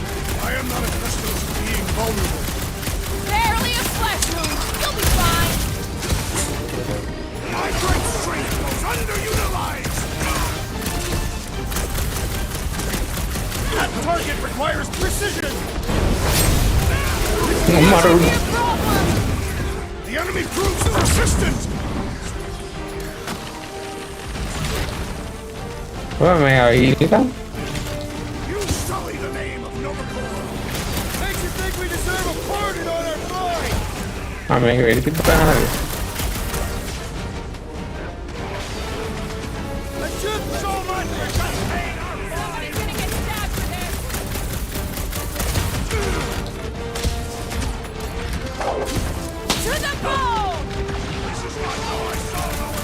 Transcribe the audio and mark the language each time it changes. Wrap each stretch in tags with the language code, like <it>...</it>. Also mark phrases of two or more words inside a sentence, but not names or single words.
<en>I am not accustomed to being vulnerable. Barely a flesh wound. You'll be fine. My great strength was underutilized! That target requires precision!</en> <si>අම්මට උඩු.</si> <en>The enemy proves persistent!</en> <si>ඔය මේ ඊට</si> <en>You sully the name of Novakova! Makes you think we deserve a pardon on our fine!</en> <si>මේක වෙඩි තිබ්බහම</si> <en>I just So much for just paying our Somebody's gonna get stabbed for this. To the bone. This is not how I saw it.</en>